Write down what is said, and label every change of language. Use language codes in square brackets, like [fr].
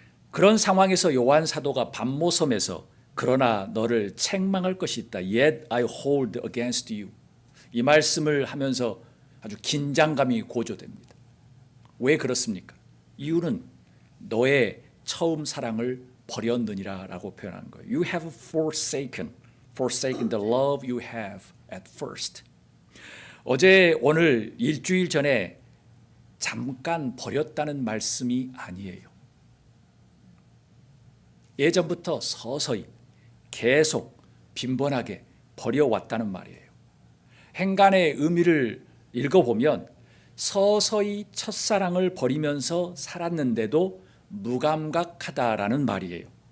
[ko] 그런 상황에서 요한 사도가 밤모섬에서 그러나 너를 책망할 것이 있다. [en] Yet I hold against you. [ko] 이 말씀을 하면서 아주 긴장감이 고조됩니다. 왜 그렇습니까? 이유는 너의 처음 사랑을 버렸느니라 라고 표현하는 거예요. [en] You have forsaken the love you have at first. [ko] 어제 오늘 일주일 전에 잠깐 버렸다는 말씀이 아니에요. 예전부터 서서히 계속 빈번하게 버려왔다는 말이에요. 행간의 의미를 읽어보면 서서히 첫사랑을 버리면서 살았는데도 무감각하다라는 말이에요.